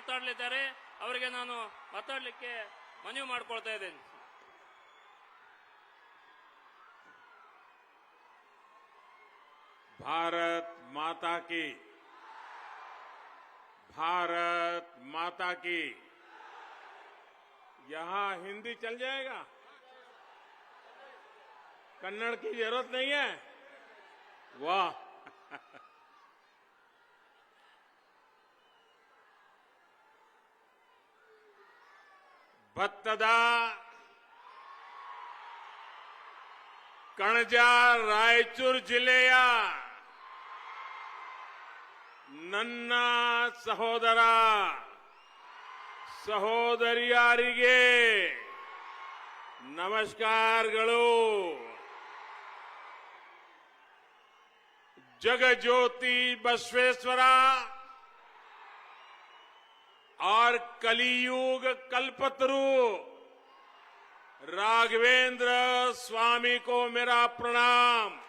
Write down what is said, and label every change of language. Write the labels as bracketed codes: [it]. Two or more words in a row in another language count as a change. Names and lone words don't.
[kn] ಮಾತಾಡಲಿದ್ದಾರೆ. ಅವರಿಗೆ ನಾನು ಮಾತಾಡಲಿಕ್ಕೆ ಮನವಿ ಮಾಡಿಕೊಳ್ತಾ ಇದ್ದೇನೆ. [hi] भारत माता की, भारत माता की। यहां हिंदी चल जाएगा, कन्नड़ की जरूरत नहीं है। [kn] वाह ಭತ್ತದ ಕಣಜ ರಾಯಚೂರು ಜಿಲ್ಲೆಯ ನನ್ನ ಸಹೋದರ ಸಹೋದರಿಯರಿಗೆ ನಮಸ್ಕಾರಗಳು. [hi] जगज्योति बसवेश्वर और कलियुग कल्पतरु राघवेंद्र स्वामी को मेरा प्रणाम.